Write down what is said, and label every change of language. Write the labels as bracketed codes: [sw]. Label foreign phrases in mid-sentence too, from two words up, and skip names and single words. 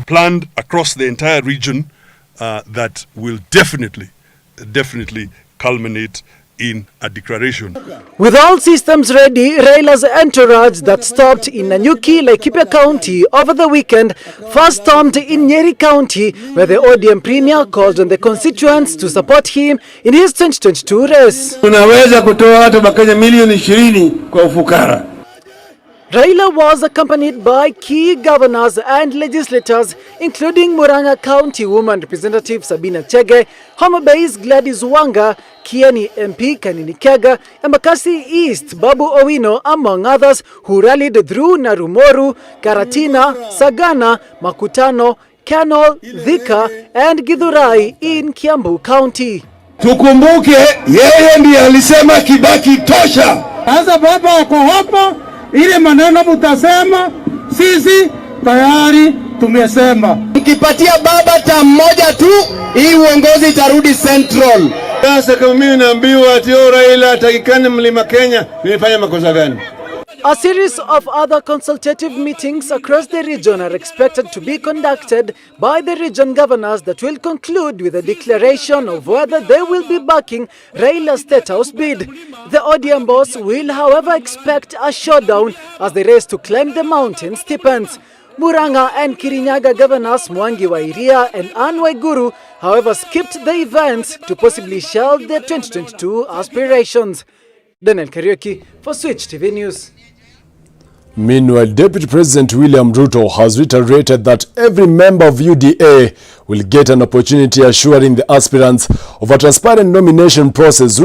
[en] Planned across the entire region that will definitely culminate in a declaration. With all systems ready, Raila's entourage that stopped in Nanyuki, Laikipia County over the weekend first stopped in Nyeri County, where the ODM premier called on the constituents to support him in his 2022 race. [sw] Tunaweza kutoa hata Wakenya milioni 20 kwa ufukara. [en] Raila was accompanied by key governors and legislators, including Murang'a County Woman Representative Sabina Chege, Homa Bay's Gladys Wanga, Kieni MP Kanini Kega, Embakasi East Babu Owino, among others, who rallied through Narumoro, Karatina, Sagana, Makutano, Kanol, Thika, and Githurai in Kiambu County. [sw] Tukumbuke yeye ndiye alisema Kibaki tosha. Sasa baba wako hapa, ile maneno mutasema, sisi tayari tumesema. Mkipatia baba ta mmoja tu, hii uongozi itarudi Central. Sasa kama mimi naambiwa ati Raila atakikane Mlima Kenya, nimefanya makosa gani? [en] A series of other consultative meetings across the region are expected to be conducted by the region governors that will conclude with a declaration of whether they will be backing Raila's State House bid. The ODM boss will, however, expect a showdown as the race to climb the mountain steepens. Murang'a and Kirinyaga governors Mwangi wa Iria and Anne Waiguru, however, skipped the events to possibly shelve their 2022 aspirations. Daniel Karuki for Switch TV News. Meanwhile, Deputy President William Ruto has reiterated that every member of UDA will get an opportunity, assuring the aspirants of a transparent nomination process.